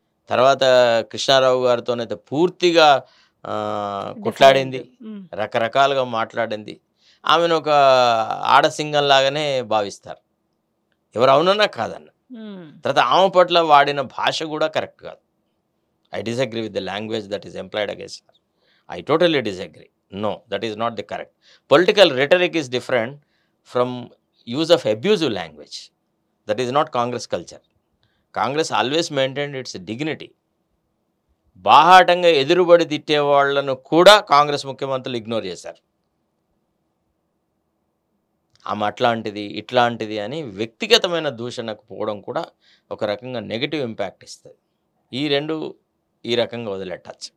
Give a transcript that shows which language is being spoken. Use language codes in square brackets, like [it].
[te] తర్వాత కృష్ణారావు గారితోనైతే పూర్తిగా కొట్లాడింది, రకరకాలుగా మాట్లాడింది. ఆమెను ఒక ఆడసింగం లాగానే భావిస్తారు, ఎవరు అవునన్నా కాదన్న. తర్వాత ఆమె పట్ల వాడిన భాష కూడా కరెక్ట్ కాదు. [en] I disagree with the language that is employed against her. I totally disagree. No, that is not the correct. Political rhetoric is different from use of abusive language. That is not Congress culture. Congress always maintained its dignity. [te] బాహాటంగా ఎదురుబడి తిట్టే వాళ్ళను కూడా కాంగ్రెస్ ముఖ్యమంత్రులు ignore చేశారు. ఆమె అట్లాంటిది ఇట్లాంటిది అని వ్యక్తిగతమైన దూషణకు పోవడం కూడా ఒక రకంగా నెగిటివ్ ఇంపాక్ట్ ఇస్తుంది. ఈ రెండు ఈ రకంగా వదిలేటచ్చు.